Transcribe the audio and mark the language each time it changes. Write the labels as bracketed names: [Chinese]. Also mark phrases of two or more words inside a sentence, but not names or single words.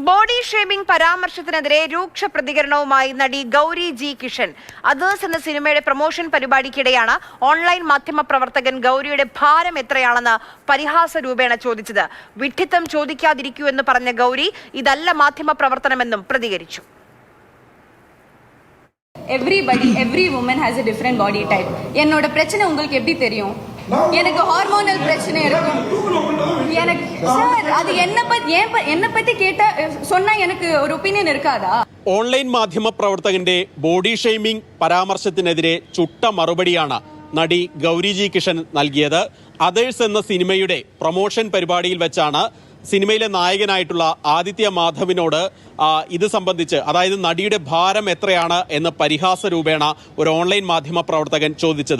[English] body shaming [Malayalam] പരാമർശത്തിനെതിരെ രൂക്ഷ പ്രതികരണവുമായി നടി ഗൗരി ജി കിഷൻ. അതേഴ്സ് എന്ന സിനിമയുടെ പ്രൊമോഷൻ പരിപാടിക്കിടെയാണ് ഓൺലൈൻ മാധ്യമ പ്രവർത്തകൻ ഗൗരിയുടെ ഭാരം എത്രയാണെന്ന് പരിഹാസ രൂപേണ ചോദിച്ചത്. വിഡ്ഢിത്തം ചോദിക്കാതിരിക്കൂ എന്ന് പറഞ്ഞ ഗൗരി ഇതല്ല മാധ്യമ പ്രവർത്തനമെന്നും പ്രതികരിച്ചു. [English] Every woman has a different body type. [Tamil] என்னோட பிரச்சனை உங்களுக்கு எப்படி தெரியும்? எனக்கு ஹார்மோனல் பிரச்சனை இருக்கும். எனக்கு சார் அது என்ன பத்தி கேட்டா சொன்னா எனக்கு ஒரு ஒப்பீனியன் இருக்காதா? [Malayalam] ഓൺലൈൻ മാധ്യമ പ്രവർത്തകന്റെ [English] body shaming [Malayalam] പരാമർശത്തിനെതിരെ ചുട്ട മറുപടിയാണ് നടി ഗൗരി ജി കിഷൻ നൽകിയത്. അതേഴ്സ് എന്ന സിനിമയുടെ പ്രൊമോഷൻ പരിപാടിയിൽ വെച്ചാണ് സിനിമയിലെ നായകനായിട്ടുള്ള ആദിത്യ മാധവിനോട് ഇത് സംബന്ധിച്ച്, അതായത് നടിയുടെ ഭാരം എത്രയാണ് എന്ന് പരിഹാസ രൂപേണ ഒരു ഓൺലൈൻ മാധ്യമ പ്രവർത്തകൻ ചോദിച്ചത്.